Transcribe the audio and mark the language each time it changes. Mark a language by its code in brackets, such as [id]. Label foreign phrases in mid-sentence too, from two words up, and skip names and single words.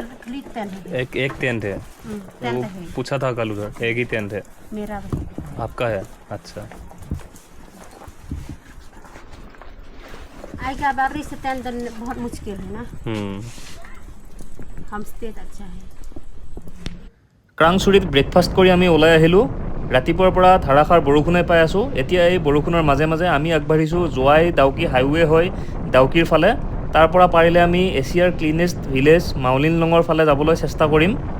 [hi] एक टेंट है वो पूछा था कल उधर एक ही टेंट है मेरा आपका है अच्छा आएगा बाबरी से टेंट बहुत मुश्किल है ना हम स्टे अच्छा है [as] ক্ৰাংচুৰিত ব্ৰেকফাষ্ট কৰি আমি ওলাই আহিলোঁ ৰাতিপুৱাৰ পৰা ধাৰাসাৰ বৰষুণে পাই আছোঁ এতিয়া এই বৰষুণৰ মাজে মাজে আমি আগবাঢ়িছোঁ জোৱাই ডাউকি হাইৱে হৈ ডাউকিৰ ফালে তাৰ পৰা পাৰিলে আমি এছিয়াৰ [en] cleanest village [as] মাউলিনলঙৰ ফালে যাবলৈ চেষ্টা কৰিম